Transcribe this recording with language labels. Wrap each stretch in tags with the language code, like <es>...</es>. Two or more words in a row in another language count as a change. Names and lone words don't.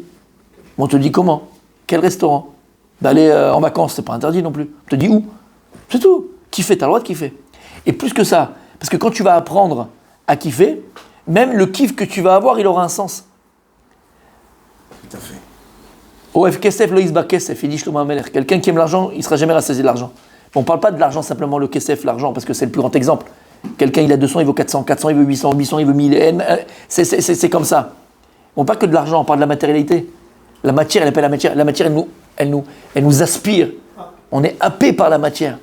<fr>Mais on te dit comment? Quel restaurant? D'aller en vacances, c'est pas interdit non plus. On te dit où? C'est tout. Kiffer, t'as le droit de kiffer. Et plus que ça, parce que quand tu vas apprendre à kiffer, même le kiff que tu vas avoir, il aura un sens. Tout à fait.</fr> <he>אוהב כסף לא ישבע כסף,</he> <fr>il dit Shlomo HaMelech. Quelqu'un qui aime l'argent, il ne sera jamais rassasié de l'argent. On ne parle pas de l'argent, simplement le kesef, l'argent, parce que c'est le plus grand exemple. Quelqu'un, il a 200, il vaut 400, 400, il veut 800, 800, il veut 1000. C'est comme ça. On parle que de l'argent, on parle de la matérialité. La matière, elle appelle la matière. La matière, elle nous aspire. On est happé par la matière.</fr>